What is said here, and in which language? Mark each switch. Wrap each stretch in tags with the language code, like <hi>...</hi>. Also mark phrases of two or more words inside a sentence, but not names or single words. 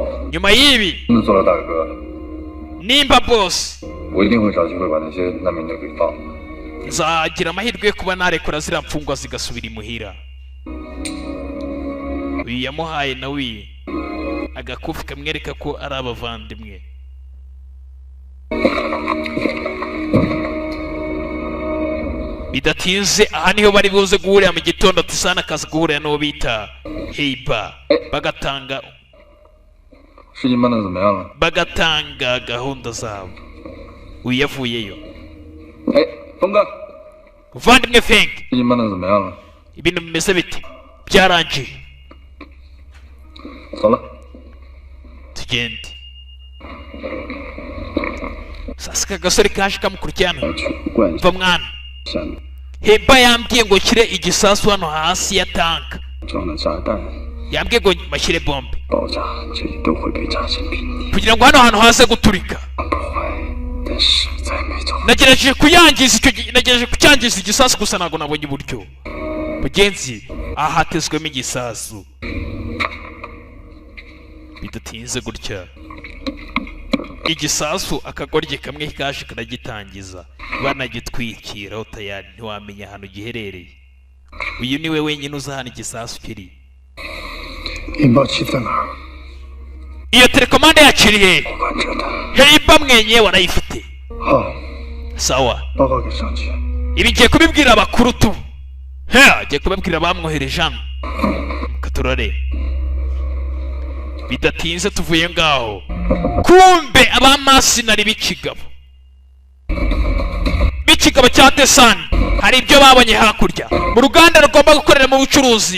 <rw>nyuma y'ibi</rw> <zh>真的做了大哥，</zh> <rw>nimba boss</rw> <zh>我一定会找机会把那些难民都给放了。</zh> <rw>nzagira amahirwe yo kuba narekura ziriya mfungwa zigasubira imuhira. uyu yamuhaye nawe agakufi kamwereka ko ari abavandimwe. bidatinze aha niho bari buze guhurira mu gitondo. Tesani akaza guhurira n'uwo bita Heiba bagatanga</rw> <zh>事情办得怎么样了？</zh> <rw>bagatanga gahunda zabo. uyu yavuyeyo.</rw> <zh>哎，峰哥，</zh> <rw>muvandimwe Feng</rw> <zh>事情办得怎么样了？</zh> <rw>ibintu bimeze bite? byarangiye</rw> <zh>走了。</zh> <rw>tugende. sasa aka gasore kaje kamukurikirana</rw> <zh>去怪</zh> <rw>va mwana.</rw> <zh>下面</zh> <rw>Heiba yambwiye ngo nshyire igisasu hano hasi ya tanka.</rw> <zh>装了炸弹，</zh> <rw>yambwiye ngo mashyire bombe</rw> <zh>爆炸，这里都会被炸成平地。</zh> <rw>kugira ngo hano hantu haze guturika.</rw> <zh>不坏，但实在没找到。</zh> <rw>nagerageje kucyangiza igisasu gusa ntabwo nabonye uburyo. mugenzi aha hatezwemo igisasu. bidatinze gutya igisasu akagoryi kamwe kaje karagitangiza banagitwikiraho tayari ntiwamenya ahantu giherereye. uyu niwe wenyine uzi ahantu igisasu kiri.</rw> <zh>引爆器在哪儿？</zh> <rw>iyo telekomande yakiriye</rw> <zh>我管着他。</zh> <rw>Heiba mwenyewe arayifite.</rw> <zh>好，</zh> <rw>sawa</rw> <zh>报告给上级。</zh> <rw>ibi ngiye kubibwira abakuru tu. ngiye kubabwira bamwohereje hano. katurore. bidatinze tuvuye ngaho kumbe abamasinari b'ikigabo cya Tesani hari ibyo babonye hakurya mu ruganda rugomba gukorera mu bucuruzi.</rw>